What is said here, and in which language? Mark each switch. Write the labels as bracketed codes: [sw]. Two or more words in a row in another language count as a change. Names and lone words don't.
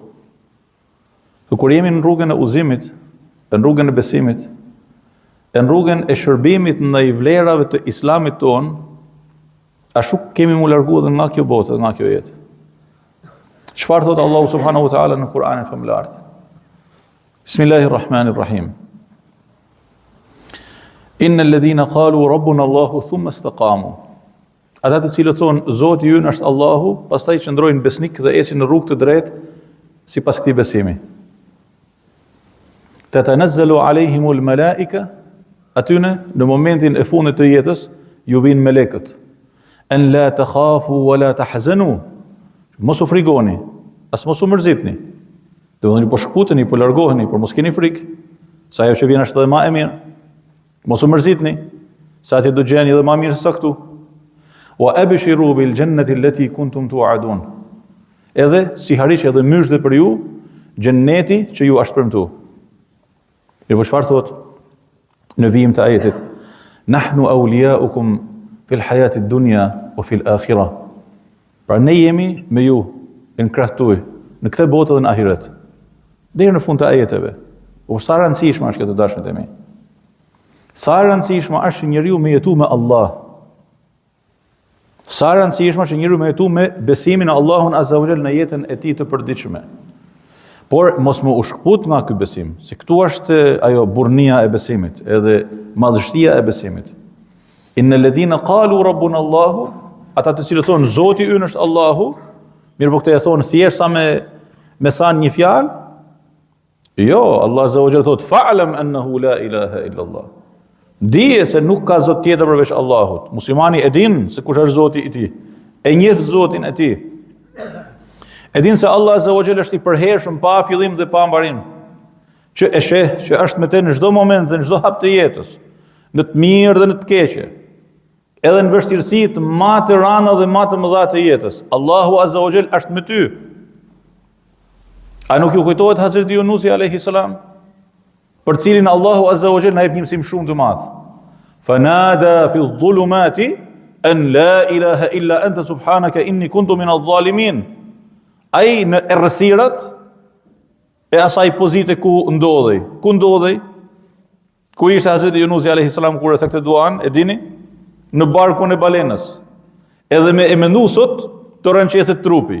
[sq] Kur jemi në rrugën e udhëzimit, në rrugën e besimit, në rrugën e shërbimit ndaj vlerave të islamit ton, ashtu kemi mu larguar dhe nga kjo botë, nga kjo jetë. Çfarë thot Allahu [ar] سبحانه وتعالى [sq] në Kur'anin famullar? [ar] بسم الله الرحمن الرحيم. إن الذين قالوا ربنا الله ثم استقاموا. [sq] Ata të cilët thonë Zoti ynë është Allahu, pastaj qëndrojnë besnik dhe ecin në rrugë të drejtë sipas këtij besimi. [ar] تتنزل عليهم الملائكة, [sq] atyne në momentin e fundit të jetës ju vinë melekët. [ar] أن لا تخافوا ولا تحزنوا. [sq] Mos u frikoni, as mos u mërzitni. Do të thonë po shkputeni, po largoheni, por mos keni frikë, sa ajo që vjen është edhe më e mirë. Mos u mërzitni, sa ti do gjeni edhe më mirë se sa këtu. [ar] وأبشروا بالجنة التي كنتم توعدون. [sq] Edhe si hariqe edhe myshdhe për ju, xhenneti që ju është premtuar. Dhe po çfarë thot në vijim të ajetit? [ar] نحن أولياؤكم في الحياة الدنيا وفي الآخرة. [sq] Pra ne jemi me ju në krah tuaj, në këtë botë dhe në ahiret. Deri në fund të ajeteve. O sa rëndësishme është kjo të dashmet e mi. Sa rëndësishme është njeriu me jetu me Allah. Sa rëndësishme është njeriu me jetu me besimin në Allahun [ar] عز وجل [sq] në jetën e tij të përditshme. Por mos më u shkput nga ky besim, se këtu është ajo burrnia e besimit, edhe madhështia e besimit. [ar] إن الذين قالوا ربنا الله, [sq] ata të cilët thonë Zoti ynë është Allahu, mirë po këta e thonë thjesht sa me thanë një fjalë. Jo, Allah [ar] عز وجل [sq] thotë [ar] فاعلم أنه لا إله إلا الله. [sq] Dije se nuk ka zot tjetër përveç Allahut. Muslimani e din se kush është Zoti i tij. E njeh Zotin e tij. E din se Allah [ar] عز وجل [sq] është i përhershëm pa fillim dhe pa mbarim. Që e sheh që është me të në çdo moment dhe në çdo hap të jetës, në të mirë dhe në të keqe. Edhe në vështirësitë më të rënda dhe më të mëdha të jetës. Allahu [ar] عز وجل [sq] është me ty. A nuk ju kujtohet Hazreti Yunusi [ar] عليه السلام, [sq] për cilin Allahu [ar] عز وجل [sq] na jep një mësim shumë të madh. [ar] فنادى في الظلمات أن لا إله إلا أنت سبحانك إني كنت من الظالمين. [sq] Ai në errësirat e asaj pozite ku ndodhej. Ku ndodhej? Ku ishte Hazreti Yunusi [ar] عليه السلام [sq] kur e thekte duan, e dini? Në barkun e balenës. Edhe me e mendu sot të rënqetet trupi.